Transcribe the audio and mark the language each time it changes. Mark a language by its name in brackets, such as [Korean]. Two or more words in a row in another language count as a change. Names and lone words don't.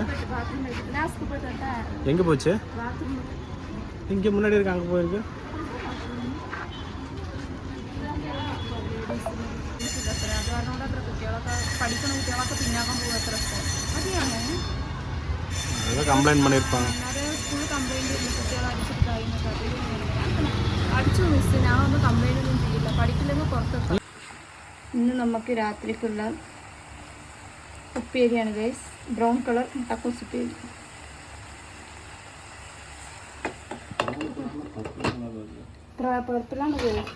[Tamil] எங்கே போச்சு? இங்கே முன்னாடி இருக்கு, அங்கே போயிருக்கு. அதான் கம்ப்ளைண்ட் பண்ணியிருப்பாங்க. [Malayalam] അടിച്ചു മിസ്, ഞാൻ ഒന്നും കംപ്ലൈൻ്റ് ഒന്നും ചെയ്യില്ല, പഠിക്കില്ലെങ്കിൽ പുറത്തെത്താം. ഇന്ന് നമുക്ക് രാത്രിക്കുള്ള ഉപ്പേരിയാണ് ഗൈസ്. ബ്രൗൺ കളർ മുട്ടക്കോസ് ഉപ്പേരി. പർപ്പിളാണ് ഗൈസ്.